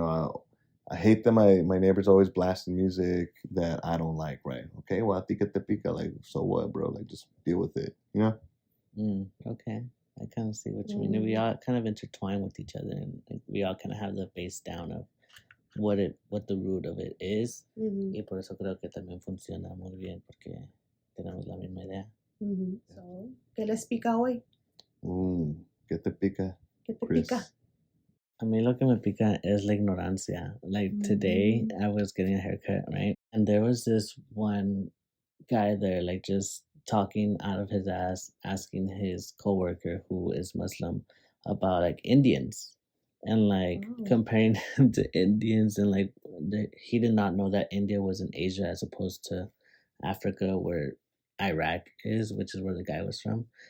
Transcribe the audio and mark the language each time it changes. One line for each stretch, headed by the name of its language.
English: Like, I hate that my neighbor's always blasting music that I don't like, right? Okay, well, I think Get the Pica, like, so what, bro? Like, just deal with it, you know? Okay. I kind of see what you mean. And we all kind of intertwine with each other, and we all kind of have the base down of what the root of it is. Mm-hmm.
Spanish: Y por eso creo que también funciona muy bien, porque tenemos la misma idea. Mm-hmm. So, ¿qué les pica hoy?
English: Get the Pica.
Spanish: ¿Qué te
English: Chris.
Spanish: pica? A mí lo que me pica es la ignorancia.
English: Like today, I was getting a haircut, right? And there was this one guy there, like just talking out of his ass, asking his coworker who is Muslim about like Indians and like comparing them to Indians, and like he did not know that India was in Asia as opposed to Africa, where Iraq is, which is where the guy was from.